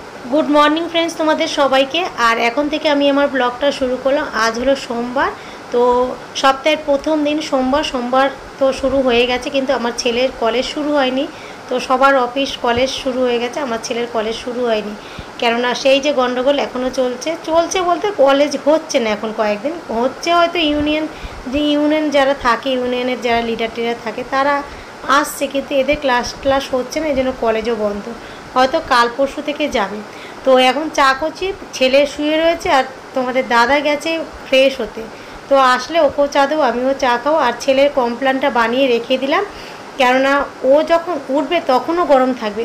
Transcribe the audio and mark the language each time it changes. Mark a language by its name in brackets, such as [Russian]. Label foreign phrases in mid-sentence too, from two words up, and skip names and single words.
[English] good morning friends [Bangla] তুমহারে সবাই কে আর এখন থেকে আমি আমার ব্লগটা শুরু করলাম। আজ হলো সোমবার, তো সপ্তাহের প্রথম দিন সোমবার তো শুরু হয়ে গেছে, কিন্তু আমার ছেলের কলেজ শুরু হয়নি। তো সবার অফিস কলেজ শুরু হয়ে গেছে, আমার ছেলের কলেজ শুরু হয়নি, কেননা সেই যে গন্ডগোল এখনো চলছে বলতে কলেজ হচ্ছে না, এখন কয়েকদিন হচ্ছে হয়তো ইউনিয়ন যারা থাকে ইউনিয়নের যারা লিডার টিডার থাকে তারা আসছে, কিন্তু এদের ক্লাস হচ্ছে না, এজন্য কলেজও বন্ধ, হয়তো কাল পরশু থেকে যাবে। তো এখন চা করছি, ছেলে শুয়ে রয়েছে আর তোমাদের দাদা গেছে ফ্রেশ হতে। তো আসলে ওকেও চা দেবো, আমিও চা খাবো। আর ছেলের কমপ্লানটা বানিয়ে রেখে দিলাম, কেননা ও যখন উঠবে তখনও গরম থাকবে।